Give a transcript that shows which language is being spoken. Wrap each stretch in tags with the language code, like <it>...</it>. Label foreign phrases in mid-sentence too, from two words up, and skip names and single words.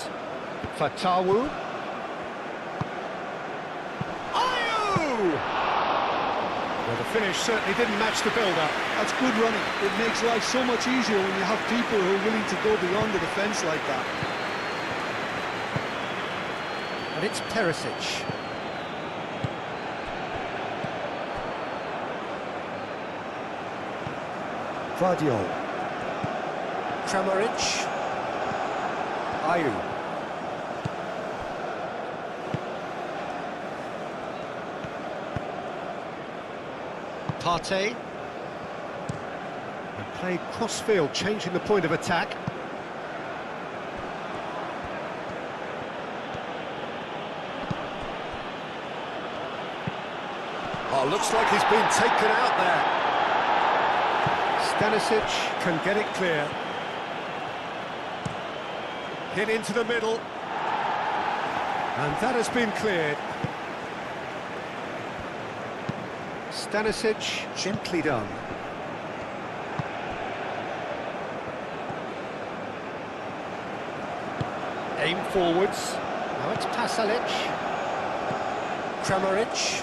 <en>Fatawu. Ayew! Well, the finish certainly didn't match the build-up. That's good running. It makes life so much easier when you have people who are willing to go beyond the defence like that. And it's Perisic. Vidio. Kramaric. Ayew. Partey. And played cross-field, changing the point of attack. Oh, looks like he's been taken out there. Stanisic can get it clear. Hit into the middle. And that has been cleared. Stanisic, gently done. Aim forwards. Now it's Pasalic. Kramaric.</en>